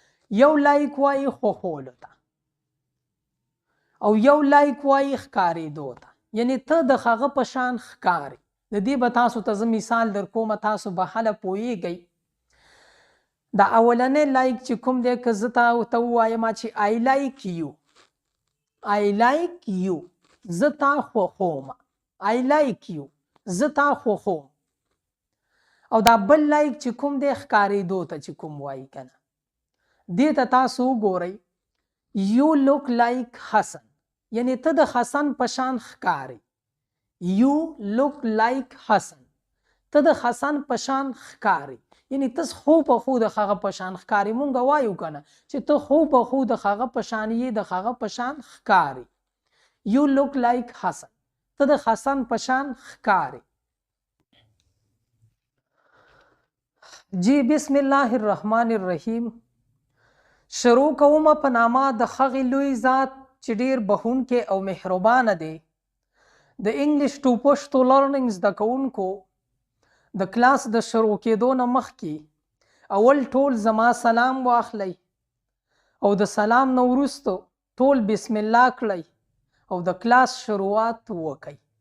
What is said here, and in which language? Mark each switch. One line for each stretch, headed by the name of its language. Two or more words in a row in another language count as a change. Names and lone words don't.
Pashto: یو لایک وایي خوښولو ته او یو لایک وایي ښکارېدو ته، یعنی ته د هغه په شان ښکاري. د دې به تاسو ته زه مثال در کوم، تاسو به هله پوهیږئ. د اولنی لایک چې کوم دی، که زه ته ووایم چې
English: I like you، I like you،
Pashto: زه تا خوښوم،
English: I like you،
Pashto: زه تا خوښوم. او دا بل لایک چې کوم دی ښکارېدو ته چې کوم وایي که نه، دې ته تاسو وګورئ
English: You look like
Pashto: حسن، یعنی ته د حسن په شان ښکاري.
English: You look like
Pashto: حسن، ته د حسن په شان ښکاري، یعنی ته خو په خو د هغه په شان ښکاري. مونږ وایو که نه چې ته خو په خو د هغه په شان یې، د هغه په شان ښکاري.
English: You look like
Pashto: حسن، ته د حسن په شان ښکاري.
Arabic: جی بسم الله الرحمن الرحیم.
Pashto: شروع کوم په نامه د هغې لوی ذات چې ډیر بخښونکی او مهربانه دی. د
English: English to Pashto learning
Pashto: زده کوونکو د کلاس د شروع کېدو نه مخکې اول ټول زما سلام واخلئ او د سلام نه وروسته ټول بسم الله کړئ او د کلاس شروعات وکئ.